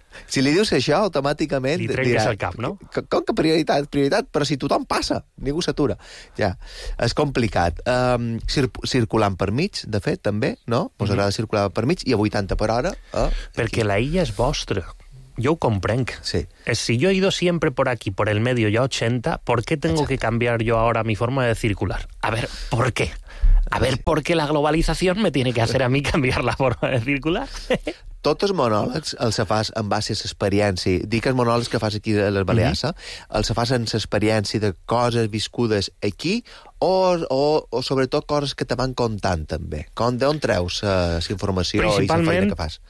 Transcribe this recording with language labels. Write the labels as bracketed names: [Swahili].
[Catalan] Si li dius això, automàticament... Li trenques el cap, no? Com que prioritat? Prioritat? Però si tothom passa, ningú s'atura. Ja, és complicat. Circulant per mig, de fet, també, no? Ens agrada circular per mig, i a 80 per hora... Perquè la illa és vostra. Jo ho comprenc. Sí. [Spanish] Si jo he ido siempre por aquí, por el medio, ya 80, ¿por qué tengo que cambiar yo ahora mi forma de circular? A ver, ¿por qué? A ver, ¿por qué la globalización me tiene que hacer a mí cambiar la forma de circular? [Catalan] Tots els monòlegs els fas en base a l'experiència. Dic els monòlegs que fas aquí a les Balears, els fas en l'experiència de coses viscudes aquí o sobretot coses que te van contant també? D'on treus la informació i la feina que fas?